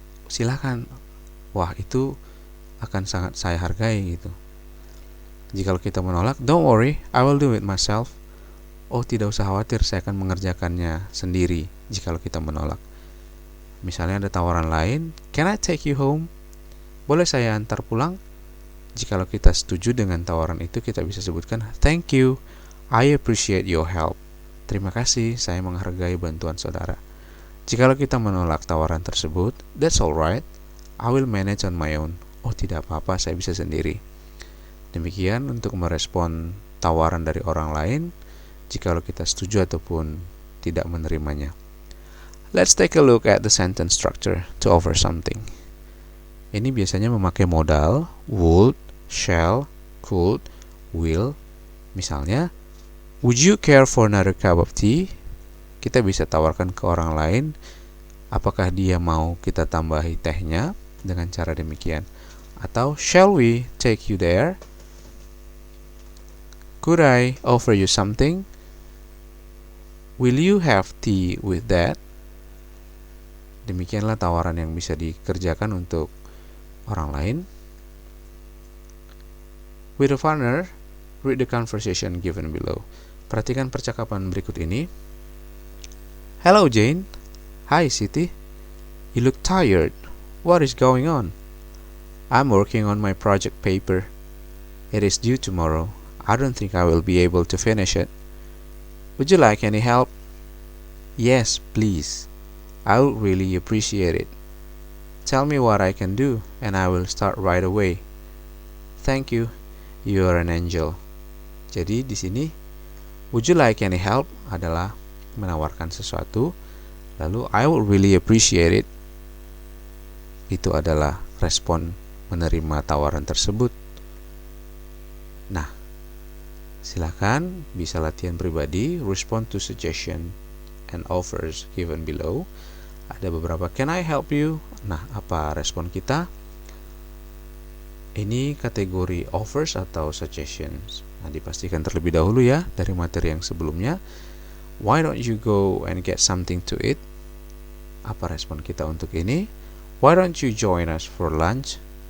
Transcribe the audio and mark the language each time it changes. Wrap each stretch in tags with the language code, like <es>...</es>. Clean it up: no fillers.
<id>Silakan, wah itu akan sangat saya hargai gitu. Jikalau kita menolak,</id> <en>don't worry, I will do it myself.</en> <id>Oh, tidak usah khawatir, saya akan mengerjakannya sendiri. Jikalau kita menolak. Misalnya ada tawaran lain,</id> <en>can I take you home?</en> <id>Boleh saya antar pulang? Jikalau kita setuju dengan tawaran itu, kita bisa sebutkan,</id> <en>thank you, I appreciate your help.</en> <id>Terima kasih, saya menghargai bantuan saudara. Jikalau kita menolak tawaran tersebut,</id> <en>that's alright, I will manage on my own.</en> <id>Oh, tidak apa-apa, saya bisa sendiri. Demikian untuk merespon tawaran dari orang lain, jikalau kita setuju ataupun tidak menerimanya.</id> <en>Let's take a look at the sentence structure to offer something.</en> <id>Ini biasanya memakai modal</id> <en>would, shall, could, will.</en> <id>Misalnya,</id> <en>would you care for another cup of tea?</en> <id>Kita bisa tawarkan ke orang lain, apakah dia mau kita tambahi tehnya dengan cara demikian. Atau,</id> <en>shall we take you there? Could I offer you something? Will you have tea with that?</en> <id>Demikianlah tawaran yang bisa dikerjakan untuk orang lain.</id> <en>With a partner, read the conversation given below.</en> <id>Perhatikan percakapan berikut ini.</id> <en>Hello Jane. Hi Siti. You look tired. What is going on? I'm working on my project paper. It is due tomorrow. I don't think I will be able to finish it. Would you like any help? Yes, please. I would really appreciate it. Tell me what I can do, and I will start right away. Thank you. You are an angel.</en> <id>Jadi di sini,</id> <en>would you like any help</en> <id>adalah menawarkan sesuatu. Lalu</id> <en>I would really appreciate it.</en> <id>Itu adalah respon menerima tawaran tersebut. Nah, silakan bisa latihan pribadi,</id> <en>respond to suggestion and offers given below.</en> <id>Ada beberapa,</id> <en>can I help you?</en> <id>Nah, apa respon kita? Ini kategori offers atau suggestions. Nah, dipastikan terlebih dahulu ya dari materi yang sebelumnya.</id> <en>Why don't you go and get something to eat?</en> <id>Apa respon kita untuk ini?</id> <en>Why don't you join us for lunch?</en>